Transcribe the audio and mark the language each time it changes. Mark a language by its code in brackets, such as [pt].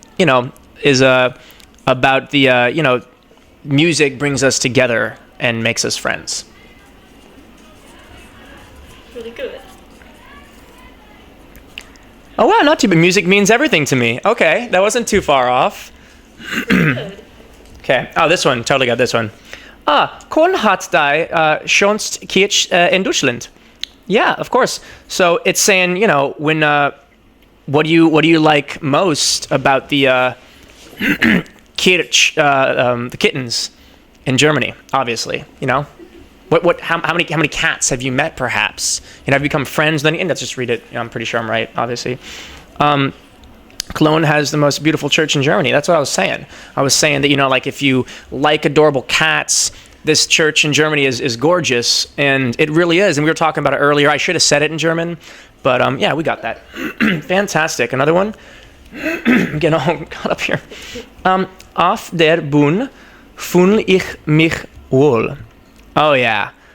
[en] You know, is about the, music brings us together and makes us friends. Really good. Oh, wow, not too bad. Music means everything to me. Okay, that wasn't too far off. Okay. Oh, this one. Totally got this one. [de] Cologne hat die schönste Kirche in Deutschland. [en] Yeah, of course. So it's saying, when what do you like most about the Kirche, the kittens in Germany? Obviously, how many cats have you met? Perhaps have you become friends? Then let's just read it. I'm pretty sure I'm right. Obviously. Cologne has the most beautiful church in Germany. That's what I was saying. I was saying that, like if you like adorable cats, this church in Germany is gorgeous, and it really is. And we were talking about it earlier. I should have said it in German, but yeah, we got that. Fantastic. Another one. I'm getting all caught up here. [de] Auf der Bühne fühle ich mich wohl. [en] Oh yeah.